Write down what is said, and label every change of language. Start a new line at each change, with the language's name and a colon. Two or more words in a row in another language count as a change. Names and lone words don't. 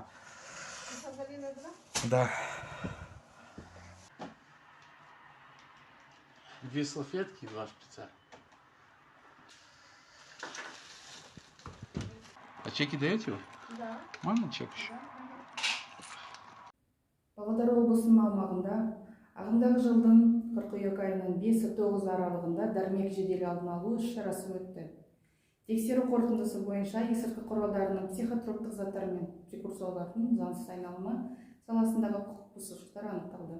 Russian: Цифазолина 2? Да. 2 салфетки и 2 шприца. А чеки даете вы? Да. Можно чек еще?
Kazakh: Павлодар облысының аумағында ағымдағы жылдың қыркүйек айының 5-9 аралығында дәрмек жедел алдын алу іс-шарасы өтті. Тексеру қорытындысы бойынша есірткі құралдарының психотроптық заттар мен прекурсорлардың заңсыз айналымы саласындағы құқық бұзушылықтар анықталды.